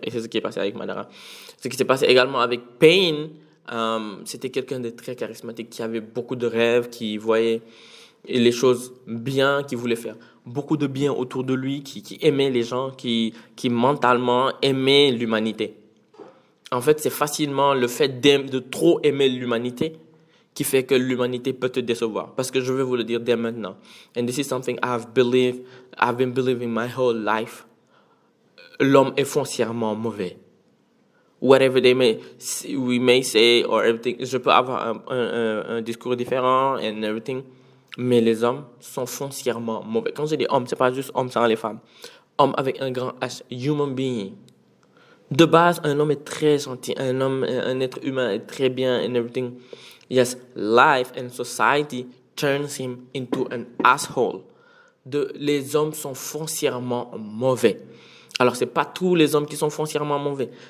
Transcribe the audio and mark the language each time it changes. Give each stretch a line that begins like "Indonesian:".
French: Et c'est ce qui est passé avec Madara. Ce qui s'est passé également avec Pain, c'était quelqu'un de très charismatique, qui avait beaucoup de rêves, qui voyait les choses bien, qui voulait faire beaucoup de bien autour de lui, qui aimait les gens, qui mentalement aimait l'humanité. En fait, c'est facilement le fait de trop aimer l'humanité qui fait que l'humanité peut te décevoir. Parce que je vais vous le dire dès maintenant.
English: And this is something I've been believing my whole life.
French: L'homme est foncièrement mauvais.
English: Whatever we may say or everything,
French: je peux avoir un discours différent
English: and everything,
French: mais les hommes sont foncièrement mauvais. Quand je dis homme, c'est pas juste homme sans les femmes. Homme avec un grand H,
English: human being.
French: De base, un homme est très gentil, un être humain est très bien
English: and everything. Yes, life and society turns him into an asshole.
French: Les hommes sont foncièrement mauvais. Alors, c'est pas tous les hommes qui sont foncièrement mauvais.